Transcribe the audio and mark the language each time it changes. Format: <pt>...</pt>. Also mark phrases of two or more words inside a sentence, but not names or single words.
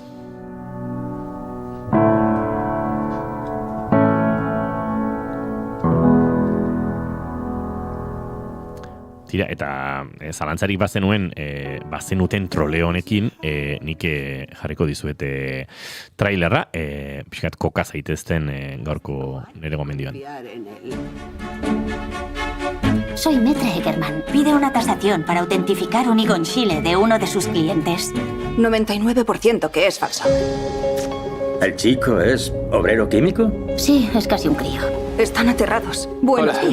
<eu>Tira, eta zalantzarik bazenuen, bazenuten troleo honekin, nik jarriko dizuete trailerra, pixkat koka zaitezten gaurko nire gomendioan.</eu> <es>Soy Metre Eckerman. Pide una tasación para autentificar un Egon Schiele de uno de sus clientes. 99% que es falso. ¿El chico es obrero químico? Sí, es casi un crío. Están aterrados. Buenos días.</es>